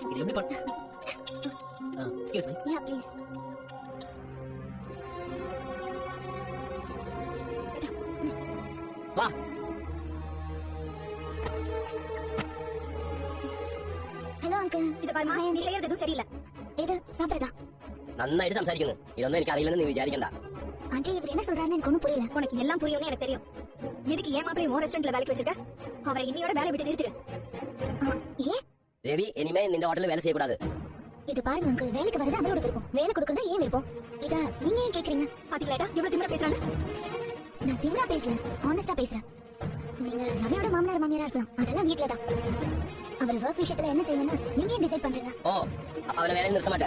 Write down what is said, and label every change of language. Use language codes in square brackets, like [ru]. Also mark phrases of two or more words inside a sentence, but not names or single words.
[ta] இது எப்படி பண்ண? [en] excuse me. ya please. [ta] வா. [en] hello uncle. [ta] இத பாருமா, நீ செய்யறது எதுவும் சரியில்லை. இது சாப்பிடுறதா? [ml] നന്നായിട്ട് സംസാരിക്കുന്നു. ഇതൊന്നും എനിക്ക് അറിയില്ലെന്ന് നീ വിചാരിക്കണ്ട. [ta] ஆண்டி இவர் என்ன சொல்றாருன்னு எனக்கு ஒண்ணும் புரியல. உனக்கு எல்லாம் புரியும்னு எனக்கு தெரியும். எதுக்கு ஏன் மாப்பிள்ளை உன் ரெஸ்டாரண்ட்ல வேலைக்கு வச்சிருக்க? அவரை இன்னையோட வேலை விட்டு நிறுத்திடு. ஏன்? [ml] രവി ഇനിമേ നിന്റെ ഹോട്ടലിൽ വേല ചെയ്യக்கூடாது. [ta] இது பாருங்க அங்கிள், வேலைக்கு வரது அவரோட விருப்பம். வேலை கொடுக்கறது ஏன் விருப்பம்? இத நீங்க ஏன் கேக்குறீங்க? பாத்தீங்களாடா இவ்வளவு திமிரா பேசுறாங்க. நான் திமிரா பேசல, ஹானஸ்டா பேசுறேன். நீங்க ரவியோட மாமனார் மாமியாரா இருக்கலாம், அதெல்லாம் வீட்ல தான். அவர் வர்க் விஷயத்துல என்ன செய்யணும்னு நீங்க ஏன் டிசைட் பண்றீங்க? ஓ, அப்ப அவனை வேலையை நிறுத்த மாட்டேன்.